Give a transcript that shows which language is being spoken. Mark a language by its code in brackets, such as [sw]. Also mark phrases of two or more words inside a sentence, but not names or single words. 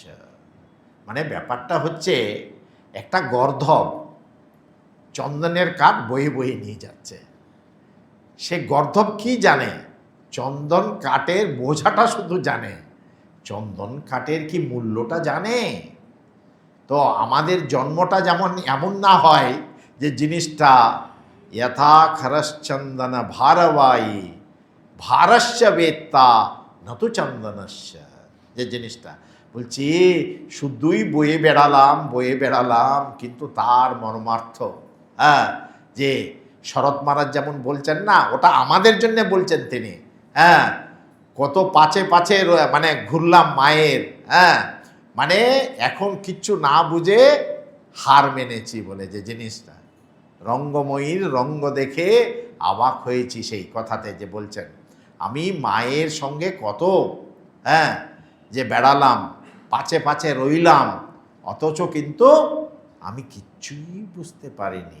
[bn] ব্যাপারটা হচ্ছে একটা গর্ধব চন্দনের কাঠ বয়ে বয়ে নিয়ে যাচ্ছে, সে গর্ধব কি জানে? চন্দন কাঠের বোঝাটা শুধু জানে, চন্দন কাঠের কি মূল্যটা জানে? তো আমাদের জন্মটা যেমন এমন না হয় যে জিনিসটা [sa] यथा खरश्चंदन भारवाई भारस्य वेत्ता নতু চন্দনস্য। [bn] যে জিনিসটা বলছি শুধুই বয়ে বেড়ালাম কিন্তু তার মর্মার্থ, হ্যাঁ, যে শরৎ মহারাজ যেমন বলছেন না, ওটা আমাদের জন্য বলছেন তিনি, হ্যাঁ, কত পাছে পাছে মানে ঘুরলাম মায়ের, হ্যাঁ, মানে এখন কিচ্ছু না বুঝে হার মেনেছি বলে যে জিনিসটা, রঙ্গময়ীর রঙ্গ দেখে অবাক হয়েছি, সেই কথাতে যে বলছেন আমি মায়ের সঙ্গে কত, হ্যাঁ, যে বেড়ালাম, পাছে পাছে রইলাম, অথচ কিন্তু আমি কিচ্ছুই বুঝতে পারিনি।